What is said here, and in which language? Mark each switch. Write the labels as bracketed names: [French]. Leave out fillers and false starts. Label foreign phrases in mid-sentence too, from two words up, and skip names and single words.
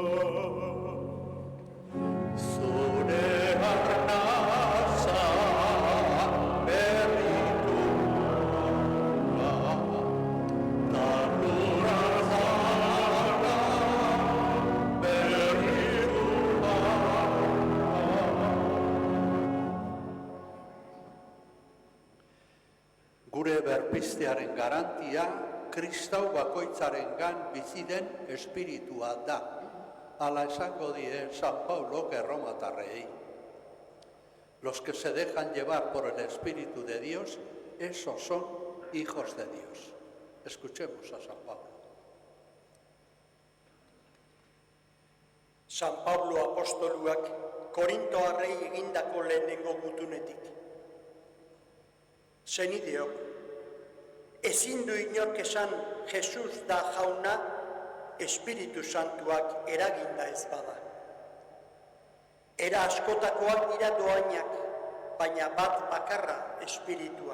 [Basque] Zure arnasa berritu da lura zara berritu Gure berpiztearen garantia Kristau bakoitzarengan bizi den espiritua da. Hala esango die San Pablo erromatarrei. [Spanish] Los que se dejan llevar por el Espíritu de Dios, esos son hijos de Dios. Escuchemos a San Pablo. [Basque] San Pablo apostoluak Korintoarrei egindako lehenengo gutunetik. Senideok, ezin du inork esan Jesus da jauna Espiritu Santuak eraginda ez bada. Era askotakoak dira doainak, baina bat bakarra espiritua.